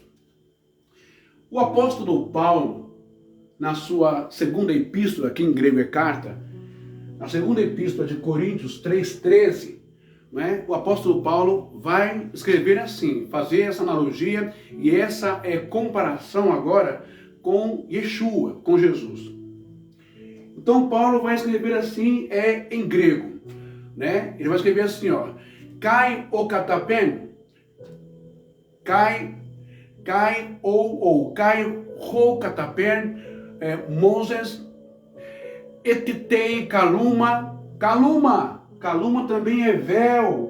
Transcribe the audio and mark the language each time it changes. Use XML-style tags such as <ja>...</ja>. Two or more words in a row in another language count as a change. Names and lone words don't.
<pt>O apóstolo Paulo, na sua segunda epístola, que em grego é carta, na segunda epístola de Coríntios 3,13, né, o apóstolo Paulo vai escrever assim, fazer essa analogia e essa comparação agora com Yeshua, com Jesus. Então Paulo vai escrever assim, em grego, né? Ele vai escrever assim, ó,</pt> <el>Καὶ ὁ καθάπερ, Καὶ ὁ καθάπερ, Μωυσῆς ἐτίθει κάλυμμα, kaluma</el> <pt>também é véu.</pt>